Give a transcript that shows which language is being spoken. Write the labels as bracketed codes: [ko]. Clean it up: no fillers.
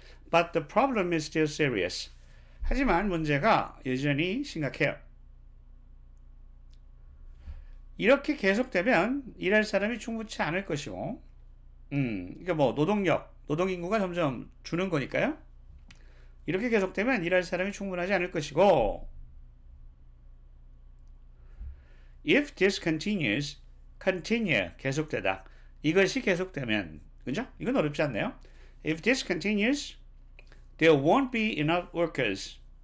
[en] But the problem is still serious. [ko] 하지만 문제가 여전히 심각해요. 이렇게 계속되면 일할 사람이 충분치 않을 것이고, 그러니까 뭐 노동인구가 점점 주는 거니까요. 이렇게 계속되면 일할 사람이 충분하지 않을 것이고, [en] if this continues, [ko] continue, 계속되다. 이것이 계속되면, 그죠? 이건 어렵지 않네요. [en] If this continues, there won't be enough workers.